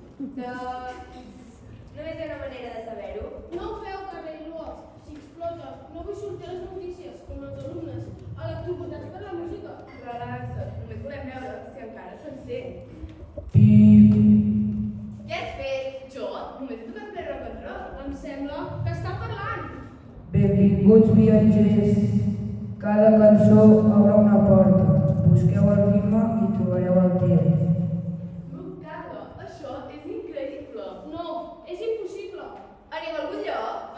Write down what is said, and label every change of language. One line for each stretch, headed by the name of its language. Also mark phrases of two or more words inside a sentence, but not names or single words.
Catalan: Només hi ha una manera de saber-ho. No ho feu, Carla i Lua. Si explota, no vull sortir a les notícies, com els alumnes, electrocutats per la música. Relaxa't, només volem veure si encara s'encén. Què has fet? Jo? Només he tocat
English: play rock and roll.
Catalan: Em sembla que està parlant. Benvinguts viatgers. Cada cançó obre una porta. Busqueu el ritme i trobareu el temps. Carla, això és increïble. No, és impossible. Anem a algun lloc?